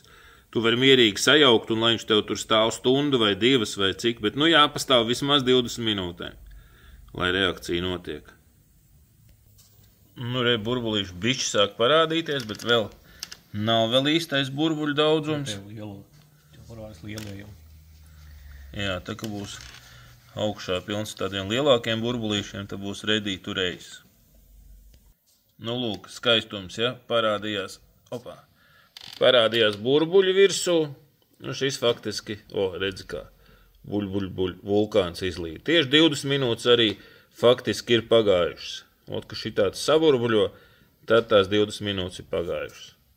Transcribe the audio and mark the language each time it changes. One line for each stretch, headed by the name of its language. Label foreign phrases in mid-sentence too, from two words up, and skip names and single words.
Latvian: Tu vari mierīgi sajaukt un lai viņš tev tur stāv stundu vai 2 vai cik, bet, nu, jāpastāv vismaz 20 minūtēm, lai reakcija notiek. Nu, burbulīši bišķi sāk parādīties, bet vēl nav vēl īstais burbuļu daudzums. Jā, tā kā būs augšā pilns tādiem lielākiem burbulīšiem, tad būs
English: ready to race.
Latvian: Nu, lūk, skaistums, ja, parādījās, parādījās burbuļu virsū. Nu, šis faktiski, redzi kā, vulkāns izlīd. Tieši 20 minūtes arī faktiski ir pagājušas. Ka šitāds saburbuļo, tad tās 20 minūtes ir pagājušas.